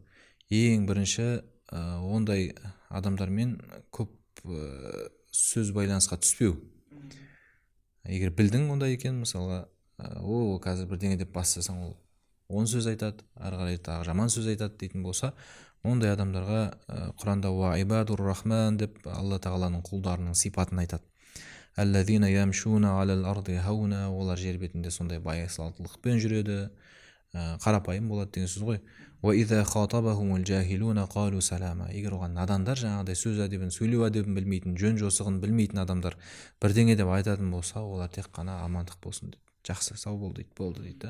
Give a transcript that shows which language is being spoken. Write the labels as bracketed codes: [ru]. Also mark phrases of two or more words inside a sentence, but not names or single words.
[kk] Ең бірінші, ондай адамдармен көп сөз байланысқа түспеу. Егер білдің ондай екен, мысалға, қазір бірдеңе деп бастасаң, ол 10 сөз айтады, ары қарай тағы жаман сөз айтады дейтін болса, ондай адамдарға Құранда [ar] وعباد الرحمن [kk] деп Алла Тағаланың құлдарының сипатын айтады. [ar] الذين يمشون على الأرض هونا, [kk] олар жер бетінде сондай байсалдылықпен жүреді, қарапайым болады деген сөз ғой. Егер оған надандар, жаңағыдай сөз әдебін, сөйлеу әдебін білмейтін, жөн жосығын білмейтін адамдар бірдеңе деп айтатын болса, олар тек қана амандық болсын дейді, жақсы сау бол дейді, болды дейді.